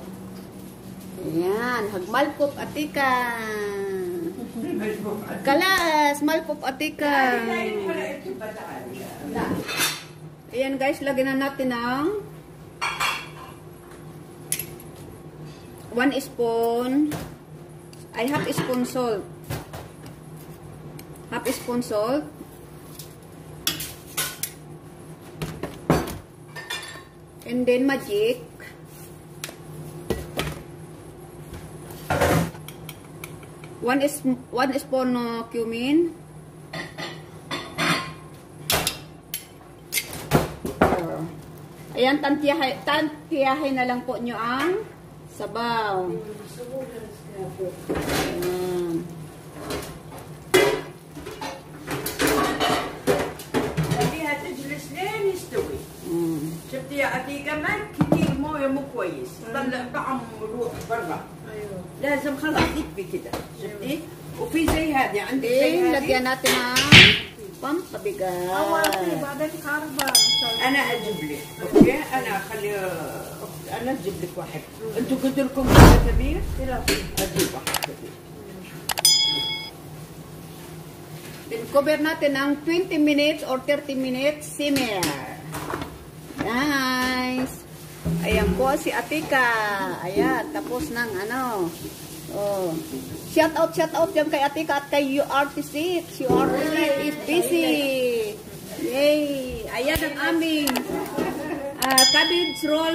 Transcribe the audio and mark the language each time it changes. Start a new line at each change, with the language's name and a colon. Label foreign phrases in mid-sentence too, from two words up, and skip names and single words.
Filipino: Ayan, hagmalpop atika. Kalas, malpop atika. Ayan guys, lagyan na natin ng 1 spoon. Ay,
English: half spoon salt. Half spoon salt. And then magic. One spoon cumin.
Filipino: Ayan, tantiyahin na lang po nyo ang sabaw. Ayan.
Arabic: خليها تجلس لين يستوي. شفتي يا عتيقة ما كثير مويه مو كويس، طلع طعم روح برا. ايوه لازم خلاص يكفي كده، شفتي؟ وفي زي هذه عندك زي
English: Then,
Arabic: هذه.
Filipino: lagyan natin ng pampabigat.
Arabic: بعدين كاربان. انا اجيب لك، اوكي؟ انا اخلي انا اجيب لك واحد. انتوا قلت لكم كذا كبير؟ اجيب واحد كبير.
English: Then, cover
Filipino: natin ng
English: 20 minutes or 30 minutes simmer. Nice.
Filipino: Ayan po si Atika. Ayan, tapos ng Oh. Shout out dyan kay Atika at kay URT6.
English: URT6 is busy. Yay.
Filipino: Ayan ang aming cabbage roll.